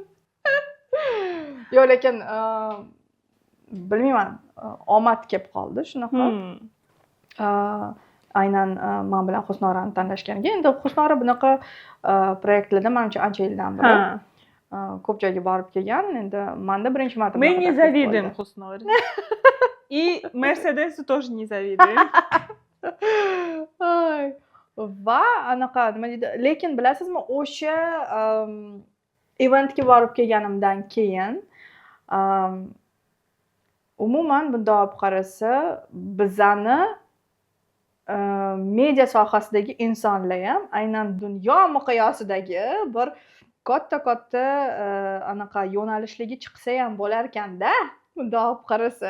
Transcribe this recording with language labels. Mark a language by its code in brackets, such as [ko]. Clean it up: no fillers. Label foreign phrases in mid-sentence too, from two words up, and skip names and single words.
[uz] Yo'q, lekin bilmayman, omad kelib qoldi shunaqa. Aynan men bilan Husnorani tanlashganiga. Endi Husnora bunaqa proyektlarda menimcha ancha yildan beri ko'p joyga borib kelgan. Endi menda birinchi marta [ru] Men не завидуем Husnoре. И Mercedes'u тоже не завидуем. [uz] Va anaqa nima deydi, lekin bilasizmi, o'sha eventga borib kelganimdan keyin umuman bunday olib qarasa bizani media sohasidagi insonlar ham aynan dunyo miqyosidagi bir katta anaqa yo'nalishligi chiqsa ham bo'lar ekanda, bunday olib qarasa.